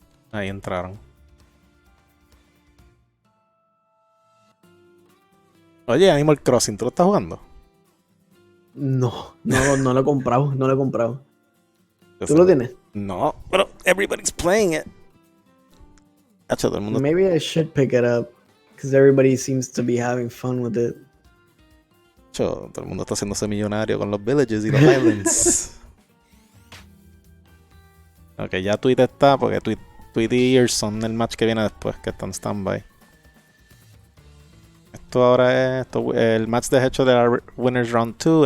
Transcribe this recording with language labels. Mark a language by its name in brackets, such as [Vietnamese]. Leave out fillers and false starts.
[Spanish] Ahí entraron. Oye, Animal Crossing, ¿tú lo estás jugando? No lo he comprado, ¿Tú lo tienes? No, pero [English] everybody's playing it. [Spanish] Hacho, todo el mundo... [English] Maybe I should pick it up because everybody seems to be having fun with it. [Spanish] Hacho, todo el mundo está haciéndose millonario con los villages y los islands. Ok, ya Tweet está porque Tweet y Ears son el match que viene después, que está en standby. Esto ahora es el match de hecho de la Winners Round 2.